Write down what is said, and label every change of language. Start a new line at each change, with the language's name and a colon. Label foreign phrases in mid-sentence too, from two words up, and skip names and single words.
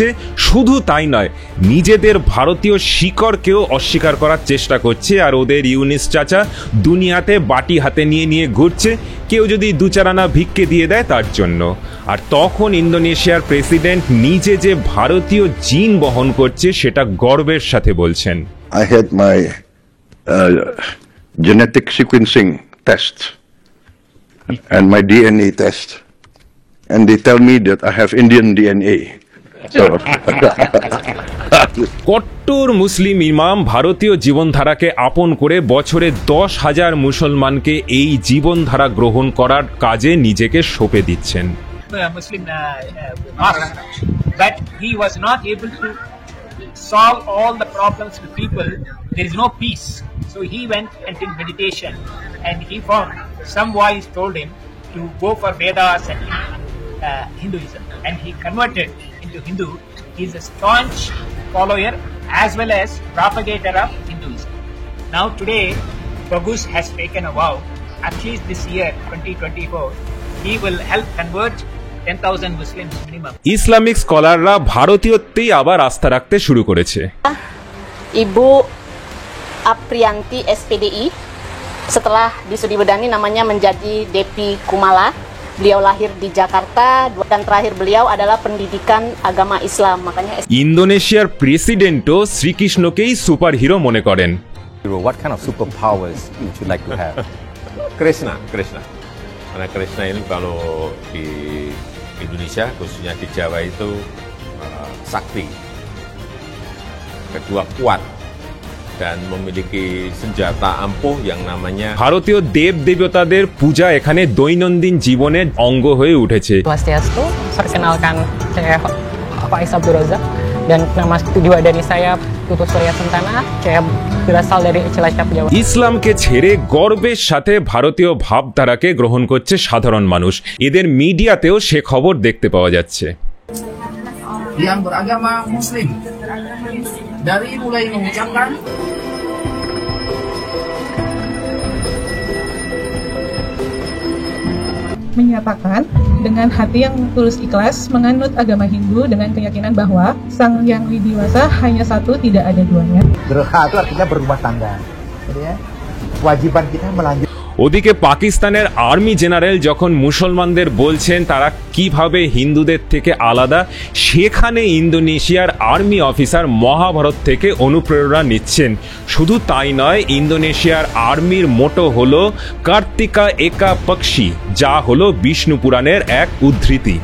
Bangla: শুধু তাই নয়, নিজেদের ভারতীয় শিকড়কেও অস্বীকার করার চেষ্টা করছে। আর ওদের ইউনিস চাচা দুনিয়াতে বাটি হাতে নিয়ে নিয়ে ঘুরছে, কেউ যদি দু চার আনা ভিক্ষে দিয়ে দেয় তার জন্য। আর তখন ইন্দোনেশিয়ার প্রেসিডেন্ট নিজে যে ভারতীয় জিন বহন করছে সেটা গর্বের সাথে বলছেন।
English: I had my genetic sequencing test and my DNA test, and they tell me that I have Indian DNA. So
Bangla: কট্টর মুসলিম ইমাম ভারতীয় জীবনধারাকে আপন করে বছরে 10,000 মুসলমানকে এই জীবনধারা গ্রহণ করার কাজে নিজেকে সঁপে দিচ্ছেন।
English: Muslim but he was not able to solve all the problems with people. There is no peace, so he went and did meditation, and he found some voice told him to go for Vedas and Hinduism, and he converted into Hindu. He is a staunch follower as well as propagator of Hinduism. Now today, Bagus has taken a vow, at least this year 2024, he will help convert 10,000 Muslims minimum.
Bangla: ইসলামিক স্কলাররা ভারতীয়ত্বেই আবার আস্থা রাখতে শুরু করেছে।
Indonesian: Ibu Aprianti SPDI, setelah disudibedani namanya menjadi Depi Kumala. Beliau lahir di Jakarta dan terakhir beliau adalah pendidikan agama Islam. Makanya
Bangla: ইন্দোনেশিয়ার প্রেসিডেন্টও শ্রীকৃষ্ণকেই সুপার হিরো মনে করেন।
English: What kind of superpowers would you like to have? Krishna.
Indonesian: Karena Krishna ini kalau di Indonesia, khususnya di Jawa itu sakti. Kedua kuat dan memiliki senjata ampuh yang namanya
Bangla: ভারতীয় দেব দেবতাদের পূজা এখানে দৈনন্দিন জীবনের অঙ্গ হয়ে উঠেছে।
Indonesian: Swastiastu, perkenalkan saya Faiz Abdul Razak dan nama kedua dari saya Tutu Surya Sentana. Saya berasal dari Cilacap, Jawa.
Bangla: ইসলামকে ছেড়ে গর্বের সাথে ভারতীয় ভাবধারাকে গ্রহণ করছে সাধারণ মানুষ। এদের মিডিয়াতেও সে খবর দেখতে পাওয়া যাচ্ছে।
Indonesian: Yang beragama Muslim dari mulai mengucapkan menyatakan dengan hati yang tulus ikhlas menganut agama Hindu dengan keyakinan bahwa Sang Yang Widiwasa hanya satu, tidak ada duanya. Berha itu artinya berumah tangga. Jadi ya, kewajiban kita melanjut.
Bangla: ওদিকে পাকিস্তানের আর্মি জেনারেল যখন মুসলমানদের বলছেন তারা কিভাবে হিন্দুদের থেকে আলাদা, সেখানে ইন্দোনেশিয়ার আর্মি অফিসার মহাভারত থেকে অনুপ্রেরণা নিচ্ছেন। শুধু তাই নয়, ইন্দোনেশিয়ার আর্মির মোটো হলো কার্তিকা একা পক্ষী, যা হলো বিষ্ণু পুরাণের এক উদ্ধৃতি।